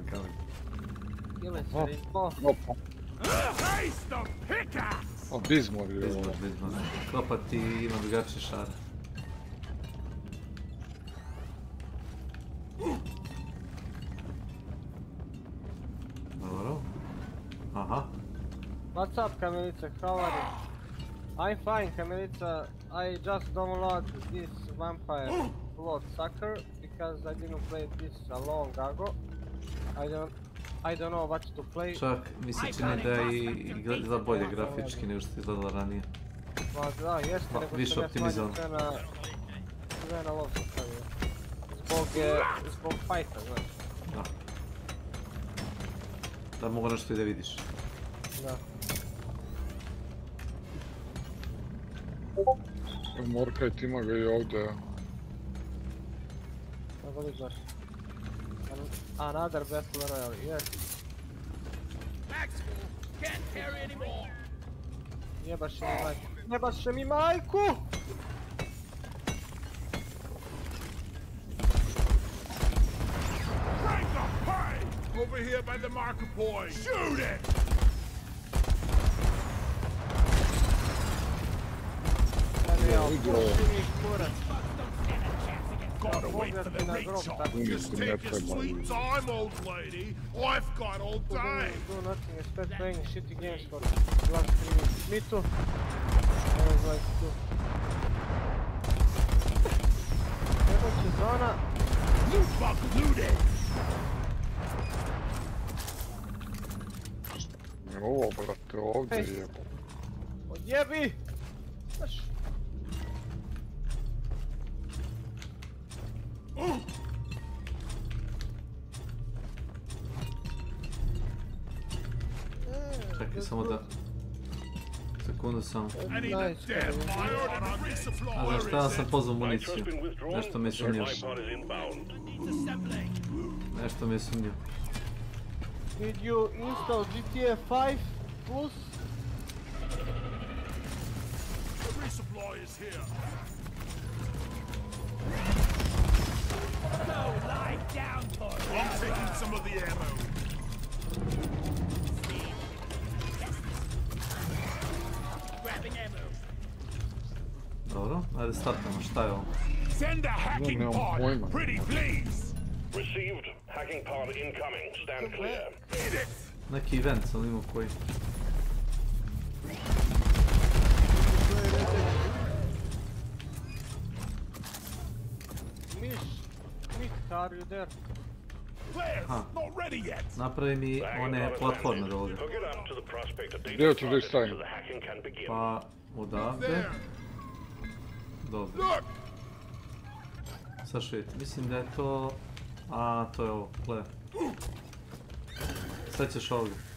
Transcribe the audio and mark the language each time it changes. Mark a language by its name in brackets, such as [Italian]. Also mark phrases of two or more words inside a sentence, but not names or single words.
[Serbian] Ili se izbo. Opa. O, Bizmor je ovo. Bizmor. Klopa ti ima drugačije šare. Dobro. Aha. [English] What's up, Kamilica? How are you? I'm fine, Kamilica. I just downloaded this vampire blood sucker because I didn't play this a long ago. I don't know what to play. [Serbian] Čak mi se čini da izgleda bolje grafički nego što je izgledala ranije. Ma da, jeste, nego više sam ja optimizovan. sve na low sam stavio. Zbog fajta, znaš. Da. Da mogu nešto i da vidiš. Da. Morkajt ima ga i ovdje. Kako li znaš? [English] Another battle royale, yes. Can't carry anymore. [Serbian] Jebaše mi majku! [English] Over here by the marker point! Shoot it! Gotta wait for the bait shot. Just take your sweet time, old lady. I've got all day. Do nothing except playing shitty games for the last 3 weeks. Me too. I was like, too. [Serbian] Jeboće zona. [English] You fuck looted! [Serbian] ovo, brate, ovdje jebo. Odjebi! Znaš. Čekaj, samo da... Sekundu samo. A za šta sam pozvao municiju? Nešto mi je sumnjivo. Nešto mi je sumnjivo. [English] Did you install GTA 5 Plus? The resupply is here. Go lie down, Tor. I'm taking some of the ammo. Grabbing ammo. [Serbian] Dobro, ajde startamo, šta je ovo? [English] Send a hacking pod, pretty please. Received. Hacking pod incoming. Stand clear. Hit it. [Serbian] Neki event, sam imao koji. [English] Mish, are you there? Aha. Not ready yet. [Serbian] Napravi mi one platforme ovdje. Gdje ću da ih stavim? Pa, odavde. Dobro. Sad ću vidjeti, mislim da je to... A, to je ovo, gle. Sad ćeš ovdje.